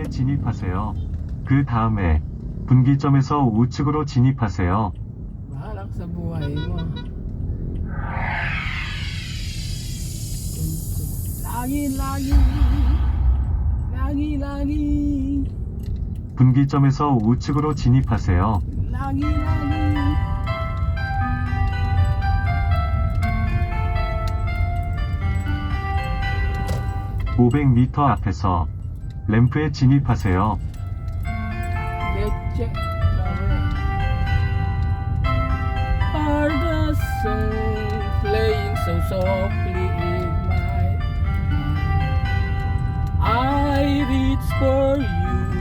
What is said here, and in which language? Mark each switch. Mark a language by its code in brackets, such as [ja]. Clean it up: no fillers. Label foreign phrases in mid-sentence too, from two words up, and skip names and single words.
[ko] 진입하세요. 그 다음에 분기점에서 우측으로 진입하세요. [tl] Bahala ka sa buhay mo. Lagi. [ko] 분기점에서 우측으로 진입하세요. [tl] Lagi. [ko] 500m 앞에서 램프에 진입하세요. [tl] Leche. [en] Are the same playing so softly in my I reach for you